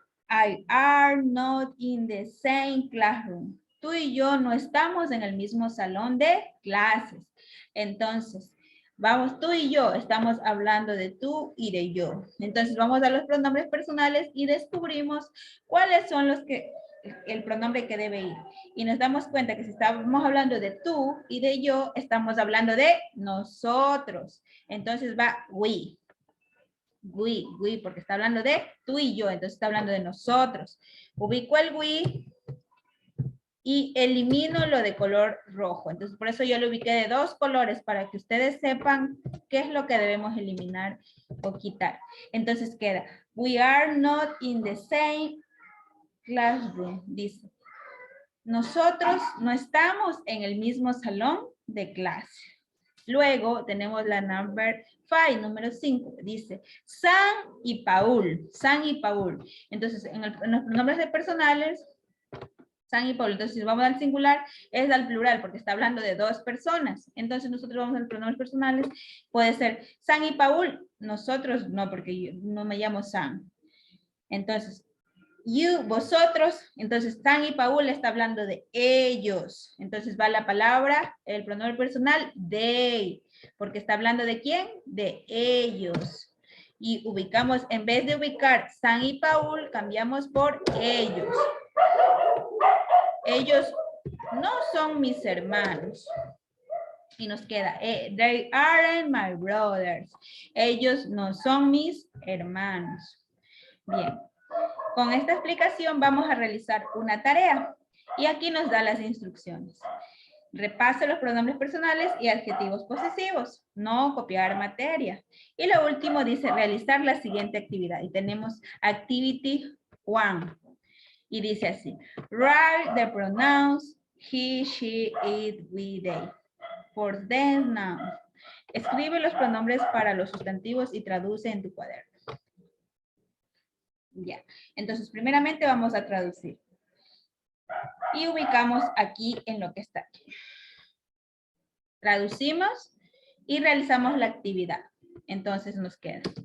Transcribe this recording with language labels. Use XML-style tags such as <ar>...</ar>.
<en>I are not in the same classroom.</en> <es>Tú y yo no estamos en el mismo salón de clases. Entonces, vamos, tú y yo estamos hablando de tú y de yo. Entonces, vamos a los pronombres personales y descubrimos cuáles son el pronombre que debe ir. Y nos damos cuenta que si estamos hablando de tú y de yo, estamos hablando de nosotros. Entonces va we. We, porque está hablando de tú y yo, entonces está hablando de nosotros. Ubico el we y elimino lo de color rojo. Entonces, por eso yo lo ubiqué de 2 colores, para que ustedes sepan qué es lo que debemos eliminar o quitar. Entonces queda,</es> <en>we are not in the same classroom, dice.</en> <es>Nosotros no estamos en el mismo salón de clase. Luego tenemos la número 5, dice San y Paul, San y Paul. Entonces, en los pronombres de personales, San y Paul. Entonces, si vamos al singular, es al plural, porque está hablando de 2 personas. Entonces, nosotros vamos a los pronombres personales, puede ser San y Paul. Nosotros no, porque yo no me llamo San. Entonces, you, vosotros, entonces San y Paul está hablando de ellos. Entonces va la palabra, el pronombre personal, they, porque está hablando de quién, de ellos. Y ubicamos, en vez de ubicar San y Paul, cambiamos por ellos. Ellos no son mis hermanos. Y nos queda,</es> <en>they aren't my brothers.</en> <es>Ellos no son mis hermanos. Bien. Con esta explicación vamos a realizar una tarea. Y aquí nos da las instrucciones. Repase los pronombres personales y adjetivos posesivos. No copiar materia. Y lo último dice realizar la siguiente actividad. Y tenemos Activity 1. Y dice así.</es> <en>Write the pronouns he, she, it, we, they. For them nouns.</en> <es>Escribe los pronombres para los sustantivos y traduce en tu cuaderno. Ya. Entonces, primeramente vamos a traducir. Y ubicamos aquí en lo que está aquí. Traducimos y realizamos la actividad. Entonces nos queda.</es>